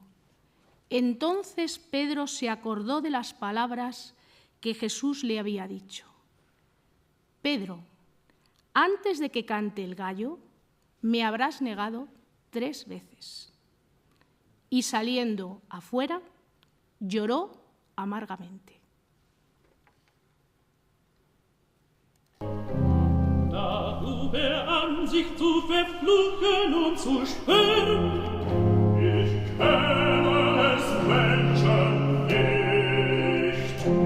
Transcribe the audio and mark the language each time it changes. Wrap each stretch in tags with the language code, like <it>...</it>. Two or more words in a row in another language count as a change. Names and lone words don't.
<es>Entonces Pedro se acordó de las palabras que Jesús le había dicho. Pedro, antes de que cante el gallo, me habrás negado 3 veces. Y saliendo afuera, lloró amargamente.</es> <de>Da hub an sich zu verfluchen und zu sperren, ich kenne des Menschen nicht.</de>